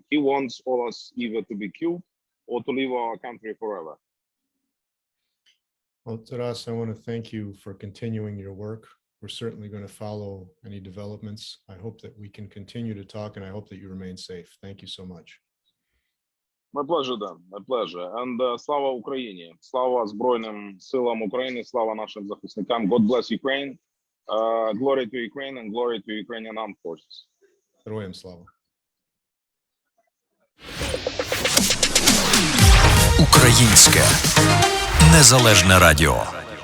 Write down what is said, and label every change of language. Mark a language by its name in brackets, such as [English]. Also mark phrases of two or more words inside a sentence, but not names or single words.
[English] He wants all us either to be killed or to leave our country forever. Well, Taras, I want to thank you for continuing your work. We're certainly going to follow any developments. I hope that we can continue to talk, and I hope that you remain safe. Thank you so much. My pleasure, Dan. My pleasure. [Ukrainian] And слава Україні, слава Збройним силам України, слава нашим захисникам. [English] God bless Ukraine. Glory to Ukraine and glory to Ukrainian armed forces. [Ukrainian] Героям слава. Українське незалежне радіо.